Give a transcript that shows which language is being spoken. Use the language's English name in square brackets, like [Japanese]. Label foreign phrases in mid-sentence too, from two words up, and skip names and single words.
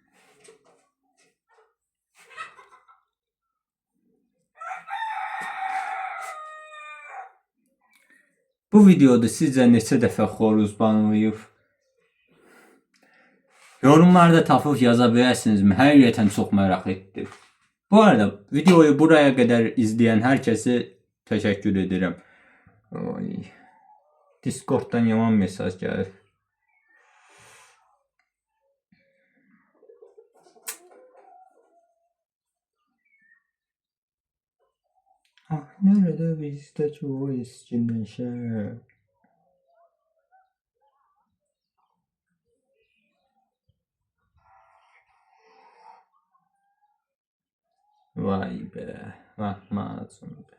[Azerbaijani] Bu videoda sizcə neçə dəfə xoruz banlayıb? Yorumlarda tapıb yaza bilərsinizmi? Həqiqətən çox maraq etdim. [Turkish] Bu arada videoyu buraya kadar izleyen herkese teşekkür ederim. Oy. Discord'dan yaman mesaj gelir. Ah, nerede bizde çoğu eski neşe. Vay be, lahmacun be.